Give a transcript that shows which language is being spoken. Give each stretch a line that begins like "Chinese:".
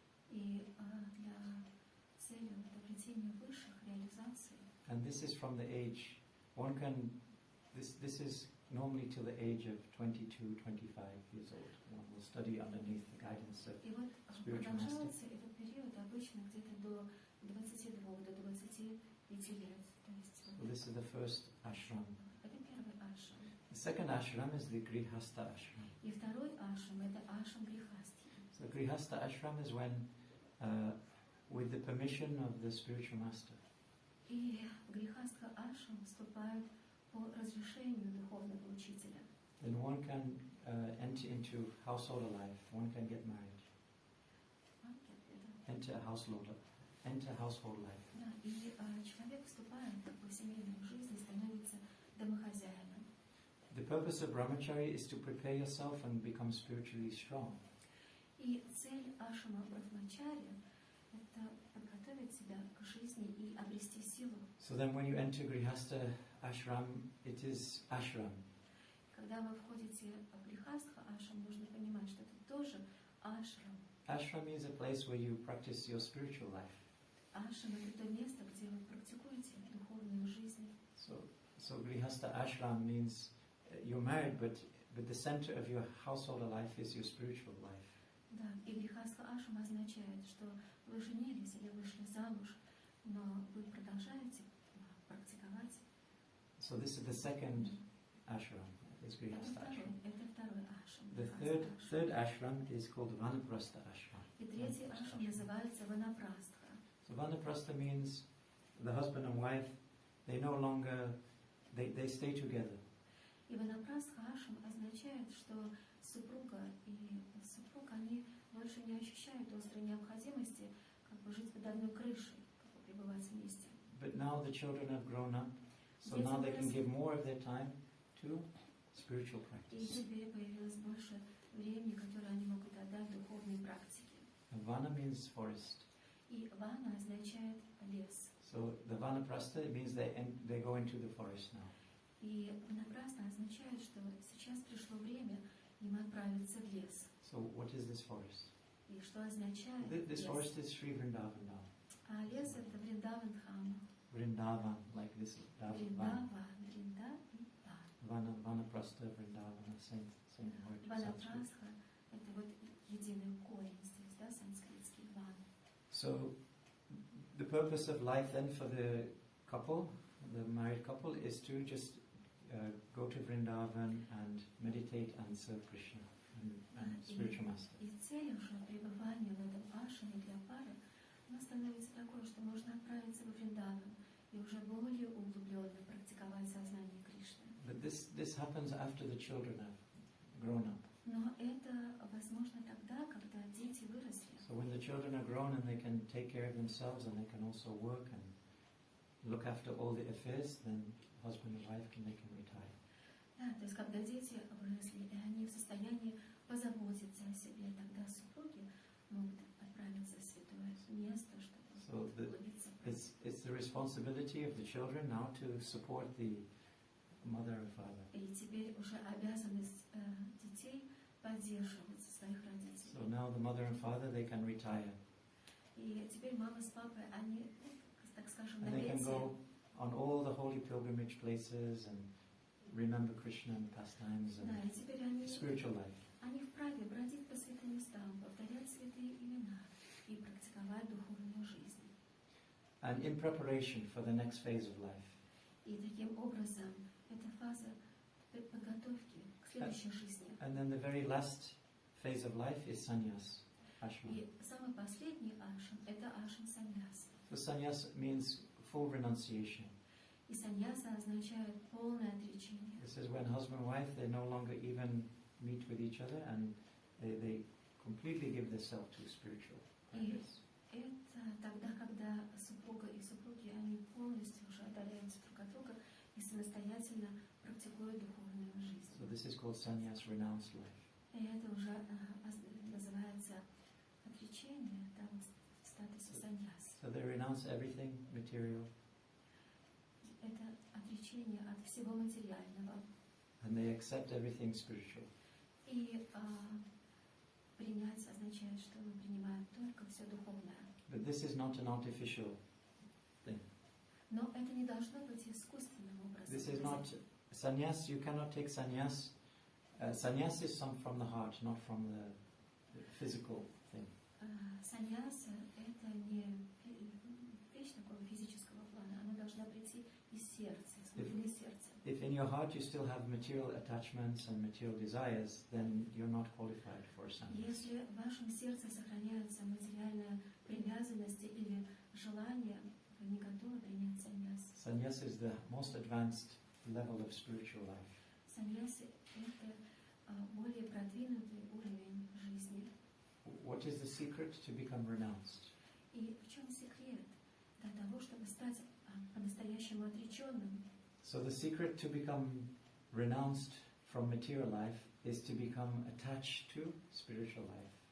Russian: И для цели обретения высших реализаций.
English: And this is from the age, this is normally till the age of 22, 25 years old. One will study underneath the guidance of
Russian: И вот
English: spiritual master.
Russian: продолжается этот период обычно где-то до 22, до 25 лет. То есть,
English: So this is the first ashram.
Russian: это первый ашрам.
English: The second ashram is the grihastha ashram.
Russian: И второй ашрам – это ашрам грихастхи.
English: So grihastha ashram is when, with the permission of the spiritual master.
Russian: И в грихастха ашрам вступают по разрешению духовного учителя.
English: Then one can enter into household life. One can get married. Enter household life.
Russian: Да, и человек вступает в семейную жизнь и становится домохозяином.
English: The purpose of brahmachari is to prepare yourself and become spiritually strong.
Russian: И цель ашрама брахмачари – это подготовить себя к жизни и обрести силу.
English: So then when you enter grihastha ashram, it is ashram.
Russian: Когда вы входите в грихастха ашрам, нужно понимать, что это тоже ашрам.
English: Ashram is a place where you practice your spiritual life.
Russian: Ашрам – это то место, где вы практикуете духовную жизнь.
English: So grihastha ashram means you're married, but the center of your household life is your spiritual life.
Russian: Да, и грихастха ашрам означает, что вы женились или вышли замуж, но вы продолжаете практиковать.
English: So this is the second ashram, is grihastha ashram.
Russian: Это второй ашрам.
English: The third ashram is called vanaprastha ashram.
Russian: И третий ашрам называется ванапрастха.
English: So vanaprastha means the husband and wife, they no longer, they stay together.
Russian: И ванапрастха ашрам означает, что супруга и супруг, они больше не ощущают острой необходимости жить под одной крышей, пребывать вместе.
English: But now the children have grown up, so now they can give more of their time to spiritual
Russian: И
English: practice.
Russian: теперь появилось больше времени, которое они могут отдать духовной практике.
English: And vana means forest.
Russian: И вана означает лес.
English: So the vanaprastha means they go into the forest now.
Russian: И ванапрастха означает, что сейчас пришло время, им отправиться в лес.
English: So what is this forest?
Russian: И что означает
English: This
Russian: лес?
English: forest is Sri Vrindavan now.
Russian: А лес это Вриндаван-дхама.
English: Vrindavan, like this
Russian: Вриндаван,
English: Vana.
Russian: Вринда и Ван.
English: Vanaprastha, Vrindavana, same word. Sanskrit.
Russian: Ванапрастха — это вот единый корень здесь, да, санскритский ван.
English: So the purpose of life then for the couple, the married couple, is to just go to Vrindavan and meditate and serve Krishna and spiritual master.
Russian: И целью же пребывания в этом ашраме для пары, оно становится такое, что можно отправиться во Вриндаван и уже более углубленно практиковать сознание Кришны.
English: But this happens after the children have grown up.
Russian: Но это возможно тогда, когда дети выросли.
English: So when the children are grown and they can take care of themselves and they can also work and look after all the affairs, then husband and wife they can retire.
Russian: Да, то есть когда дети выросли, и они в состоянии позаботиться о себе, тогда супруги могут отправиться в святое место, чтобы углубиться.
English: It's the responsibility of the children now to support the mother and father.
Russian: И теперь уже обязанность детей поддерживать своих родителей.
English: So now the mother and father they can retire.
Russian: И теперь мама с папой, они, так скажем, на
English: And they can
Russian: пенсии.
English: go on all the holy pilgrimage places and remember Krishna and pastimes and
Russian: Да, и теперь они
English: spiritual life.
Russian: вправе бродить по святым местам, повторять святые имена и практиковать духовную жизнь.
English: And in preparation for the next phase of life.
Russian: И таким образом это фаза подготовки к следующей жизни.
English: And then the very last phase of life is sannyas, ashram.
Russian: И самый последний ашрам – это ашрам саньяса.
English: So sannyas means full renunciation.
Russian: И саньяса означает полное отречение.
English: This is when husband and wife, they no longer even meet with each other and they completely give themselves to spiritual practice.
Russian: И это тогда, когда супруга и супруги, они полностью уже отдаляются друг от друга и самостоятельно практикуют духовную жизнь.
English: So this is called sannyas, renounced life.
Russian: И это уже называется отречение, да, в статусе саньяс.
English: So they renounce everything material.
Russian: Это отречение от всего материального.
English: And they accept everything spiritual.
Russian: И принять означает, что мы принимаем только все духовное.
English: But this is not an artificial thing.
Russian: Но это не должно быть искусственным образом.
English: This is not sannyas. You cannot take sannyas. Sannyas is some from the heart, not from the physical thing.
Russian: Саньяса – это не вещь такого физического плана. Она должна прийти из сердца, из глубины сердца.
English: If in your heart you still have material attachments and material desires, then you're not qualified for sannyas.
Russian: Если в вашем сердце сохраняется материальная привязанность или желание, вы не готовы принять саньяс.
English: Sannyas is the most advanced level of spiritual life.
Russian: Саньяс – это более продвинутый уровень жизни.
English: What is the secret to become renounced?
Russian: И в чем секрет для того, чтобы стать по-настоящему отреченным?
English: So the secret to become renounced from material life is to become attached to spiritual life.